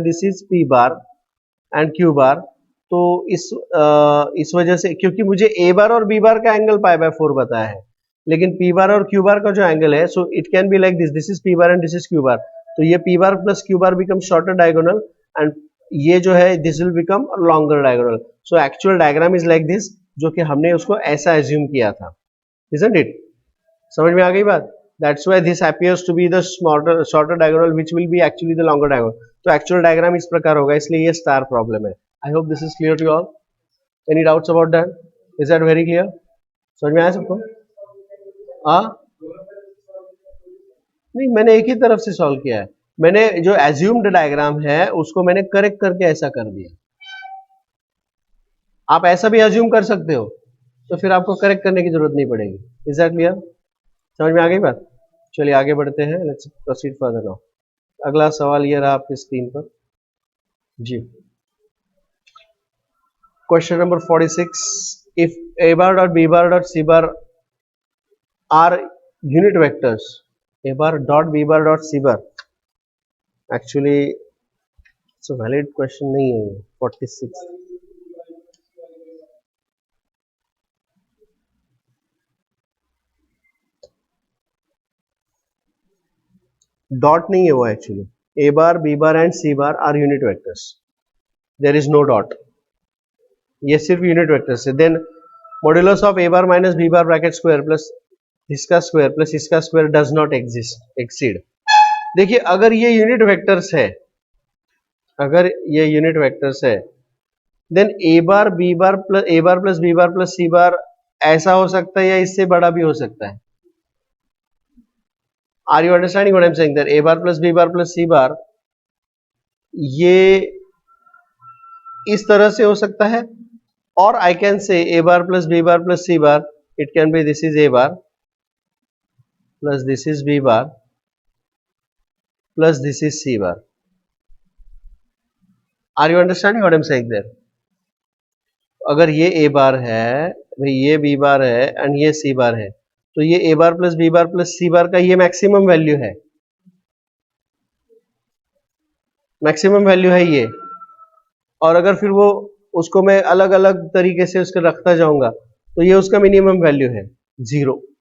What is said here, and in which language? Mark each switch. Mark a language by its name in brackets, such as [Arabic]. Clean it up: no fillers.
[English] this is P bar and Q bar, [Hindi] तो इस वजह से, क्योंकि मुझे ए बार और बी बार का एंगल पाई बाय 4 बताया है, लेकिन पी बार और क्यू बार का जो एंगल है, [English] So it can be like this, this is P bar and this is Q bar. तो ये P bar plus Q bar become shorter diagonal and [Hindi] ये जो है [English] This will become longer diagonal. So actual diagram is like this, [Hindi] जो कि हमने उसको ऐसा एज्यूम किया था। [English] Isn't it? [Hindi] समझ में आ गई बात? [English] That's why this appears to be the shorter diagonal which will be actually the longer diagonal. [Hindi] तो एक्चुअल डायग्राम इस प्रकार होगा, इसलिए ये स्टार प्रॉब्लम है। [English] I hope this is clear to all. Any doubts about that? Is that very clear? [Hindi] समझ में आया सबको? नहीं, मैंने एक ही तरफ से सॉल्व किया है। मैंने जो एज्यूम्ड डायग्राम है उसको मैंने करेक्ट करके ऐसा कर दिया। आप ऐसा भी एज्यूम कर सकते हो, तो फिर आपको करेक्ट करने की जरूरत नहीं पड़ेगी। [English] Is that clear? [Hindi] समझ में आ गई बात? चलिए आगे बढ़ते हैं। [English] Let's proceed further now. [Hindi] अगला सवाल ये रहा आपकी स्क्रीन पर जी। [English] Question number 46. If A bar dot B bar dot C bar are unit vectors, A bar dot B bar dot C bar, actually it's a valid question [Hindi] नहीं है ये. [English] 46. [Hindi] Dot नहीं है वो actually. [English] A bar, B bar and C bar are unit vectors. There is no dot. [Hindi] ये सिर्फ unit vectors है. [English] Then modulus of A bar minus B bar bracket square plus इसका square plus इसका square does not exist exceed. [Hindi] देखिए अगर ये unit vectors है, अगर ये यूनिट वेक्टर्स है, देन ए बार B bar plus B bar plus सी बार ऐसा हो सकता है या इससे बड़ा भी हो सकता है. [English] are you understanding what I am saying that A bar plus B bar plus C bar [Hindi] ये इस तरह से हो सकता है, [English] or I can say a bar plus b bar plus c bar. It can be this is a bar plus this is b bar plus this is c bar. Are you understanding what I'm saying there? [Hindi] अगर ये a bar है, भाई ये b bar है and ये c bar है, तो ये a bar plus b bar plus c bar का ये मैक्सिमम वैल्यू है, मैक्सिमम वैल्यू है ये. और अगर फिर वो उसको मैं अलग अलग तरीके से उसको रखता जाऊंगा तो ये उसका मिनिमम वैल्यू है 0.